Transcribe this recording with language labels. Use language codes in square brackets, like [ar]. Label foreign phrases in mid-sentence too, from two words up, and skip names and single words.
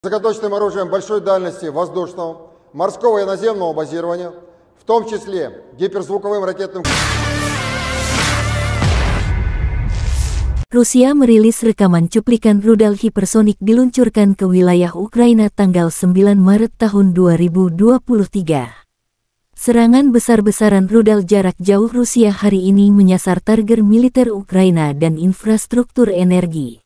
[ru] Высокоточным оружием большой дальности воздушного, морского и наземного базирования, в том числе гиперзвуковым ракетным... [id] Rusia merilis rekaman cuplikan rudal hipersonik diluncurkan ke wilayah Ukraina tanggal 9 Maret tahun 2023. Serangan besar-besaran rudal jarak jauh Rusia hari ini menyasar target militer Ukraina dan infrastruktur energi.